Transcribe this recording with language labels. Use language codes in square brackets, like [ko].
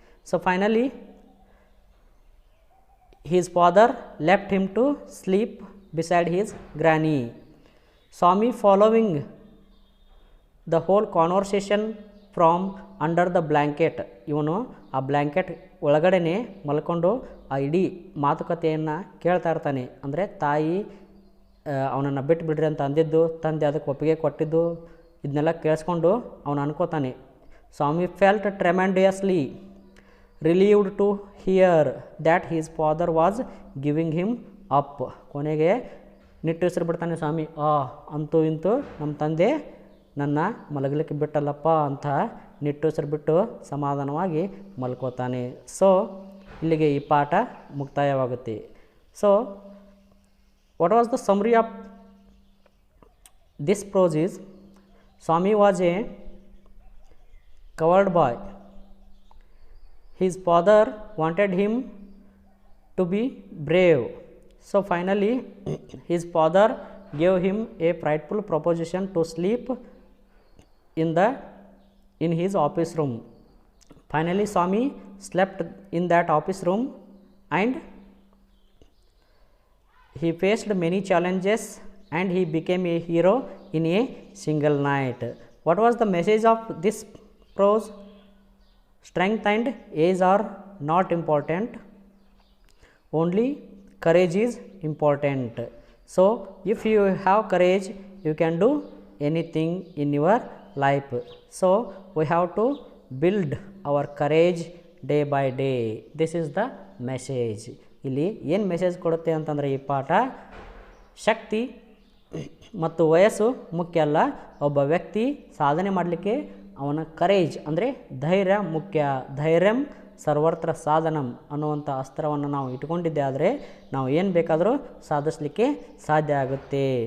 [en] So finally his father left him to sleep beside his granny. Swami following the whole conversation from under the blanket. [kn] ಇವನು ಆ blanket ಒಳಗಡೆನೆ ಮಲ್ಕೊಂಡು ಆ ಇಡೀ ಮಾತುಕತೆಯನ್ನು ಕೇಳ್ತಾ ಇರ್ತಾನೆ. ಅಂದರೆ ತಾಯಿ ಅವನನ್ನು ಬಿಟ್ಟು ಬಿಡ್ರಿ ಅಂತ ಅಂದಿದ್ದು, ತಂದೆ ಅದಕ್ಕೆ ಒಪ್ಪಿಗೆ ಕೊಟ್ಟಿದ್ದು, ಇದನ್ನೆಲ್ಲ ಕೇಳಿಸ್ಕೊಂಡು ಅವನು ಅನ್ಕೋತಾನೆ. [en] Swami felt tremendously relieved to hear that his father was giving him up. [kn] ಕೊನೆಗೆ ನಿಟ್ಟುಸಿರು ಬಿಡ್ತಾನೆ ಸ್ವಾಮಿ. ಅಂತೂ ಇಂತೂ ನಮ್ಮ ತಂದೆ ನನ್ನ ಮಲಗಲಿಕ್ಕೆ ಬಿಟ್ಟಲ್ಲಪ್ಪ ಅಂತ ನಿಟ್ಟುಸಿರು ಬಿಟ್ಟು ಸಮಾಧಾನವಾಗಿ ಮಲ್ಕೋತಾನೆ. ಸೊ ಇಲ್ಲಿಗೆ ಈ ಪಾಠ ಮುಕ್ತಾಯವಾಗುತ್ತೆ. [en] So what was the summary of this prose is, Swami was a coward boy. His father wanted him to be brave. So finally his father gave him a frightful proposition to sleep in his office room. Finally, Swami slept in that office room, and he faced many challenges, and he became a hero in a single night. What was the message of this prose? Strength and age are not important, only courage is important. So if you have courage, you can do anything in your life. So we have to build our courage day by day. This is the message. [kn] ಇಲ್ಲಿ ಏನು message ಕೊಡುತ್ತೆ ಅಂತಂದರೆ ಈ ಪಾಠ, ಶಕ್ತಿ ಮತ್ತು ವಯಸ್ಸು ಮುಖ್ಯ ಅಲ್ಲ, ಒಬ್ಬ ವ್ಯಕ್ತಿ ಸಾಧನೆ ಮಾಡಲಿಕ್ಕೆ ಅವನ ಕರೇಜ್ ಅಂದರೆ ಧೈರ್ಯ ಮುಖ್ಯ. [sa] ಧೈರ್ಯಂ ಸರ್ವತ್ರ ಸಾಧನಂ [kn] ಅನ್ನುವಂಥ ಅಸ್ತ್ರವನ್ನು ನಾವು ಇಟ್ಕೊಂಡಿದ್ದೆ ಆದರೆ ನಾವು ಏನು ಬೇಕಾದರೂ ಸಾಧಿಸಲಿಕ್ಕೆ ಸಾಧ್ಯ ಆಗುತ್ತೆ.